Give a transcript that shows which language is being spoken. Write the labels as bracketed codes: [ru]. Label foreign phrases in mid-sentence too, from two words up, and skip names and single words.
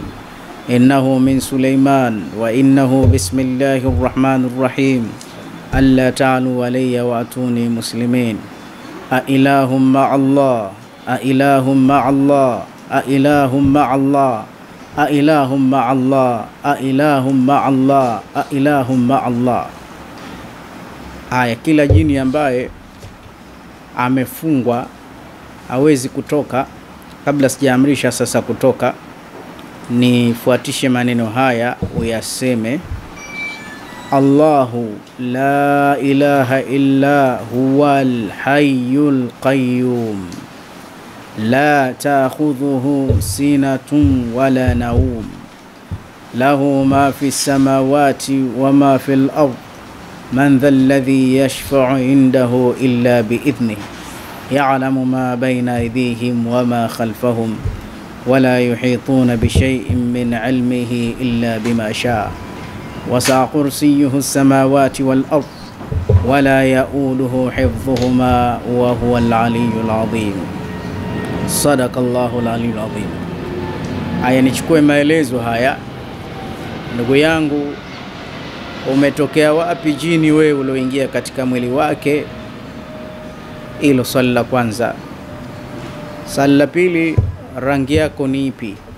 [ar] إنه من سليمان وإنه بسم الله الرحمن الرحيم ألا تعلوا علي وأتوني مسلمين. أإله مع الله أإله مع الله أإله مع الله أإله مع الله أإله مع الله أإله مع الله. [sw] Aya, kila jini ambaye amefungwa hawezi kutoka. Kabla sijaamrisha sasa kutoka, nifuatishe maneno haya uyaseme: [ar] الله لا إله إلا هو الحي القيوم لا تأخذه سنة ولا نوم له ما في السماوات وما في الأرض من ذا الذي يشفع عنده إلا بإذنه يعلم ما بين أيديهم وما خلفهم ولا يحيطون بشيء من علمه إلا بما شاء وسع كرسيه السماوات والأرض ولا يؤوده حفظهما وهو العلي العظيم. صدق الله العلي العظيم. [sw] Haya, nichukue maelezo haya. Ndugu yangu, umetokea wapi jini wewe ulioingia katika mwili wake? Hilo swali la kwanza. Swali la pili, rangi yako ni ipi?